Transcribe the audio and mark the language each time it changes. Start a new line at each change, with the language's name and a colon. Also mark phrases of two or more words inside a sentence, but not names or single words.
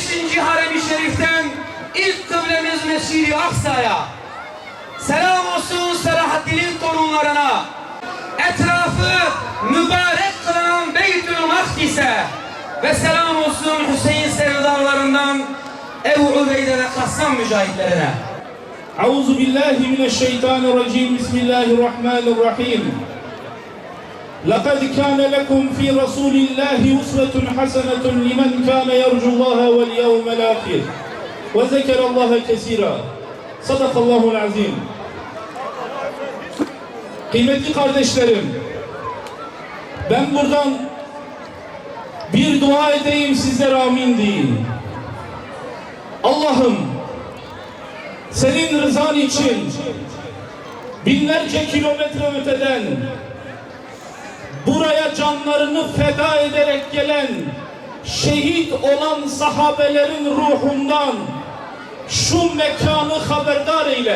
Turkish: Harem-i Şerif'ten, ilk kıblemiz Mescid-i Aksa'ya. Selam olsun Selahaddin'in torunlarına. Etrafı mübarek kılınan Beytül Makdis'e. Ve selam olsun Hüseyin sevdalarından ardından Ebu Ubeyde ve Kassam mücahitlerine.
Arabic: أعوذ بالله من الشيطان الرجيم بسم الله الرحمن الرحيم لقد كان لكم في رسول الله أسوة حسنة لمن كان يرجو الله واليوم الآخر وذكر الله كثيرا صدق الله العظيم.
Turkish: Kıymetli kardeşlerim, ben buradan bir dua edeyim, sizler amin deyin. Allah'ım, senin rızan için binlerce kilometre öteden buraya canlarını feda ederek gelen şehit olan sahabelerin ruhundan şu mekanı haberdar eyle.